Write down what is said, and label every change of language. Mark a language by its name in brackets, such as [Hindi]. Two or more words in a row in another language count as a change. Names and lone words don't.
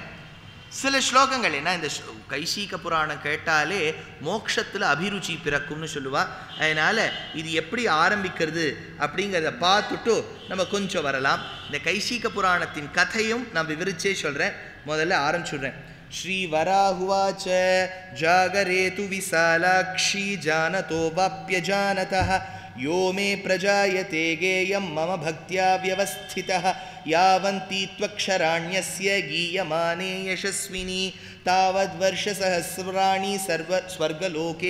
[Tamil] சில ஸ்லோகங்கள் என்ன, இந்த கைஷீக புராணம் கேட்டாலே மோட்சத்தில் அபிருச்சி பிறக்கும்னு சொல்லுவாள். அதனால் இது எப்படி ஆரம்பிக்கிறது அப்படிங்கிறத பார்த்துட்டு நம்ம கொஞ்சம் வரலாம். இந்த கைஷீக புராணத்தின் கதையும் நான் விவரிச்சே சொல்கிறேன். முதல்ல ஆரம்பிச்சுடுறேன். [Sanskrit] श्रीवराहुवाच जागरेतु विशालाक्षी जानतो वाप्यजानतः यो मे प्रजायते गेयं मम भक्त्या व्यवस्थितः यावन्ती त्वक्षराण्यस्य गीयमाने यशस्विनी तावद्वर्षसहस्राणि स्वर्गलोके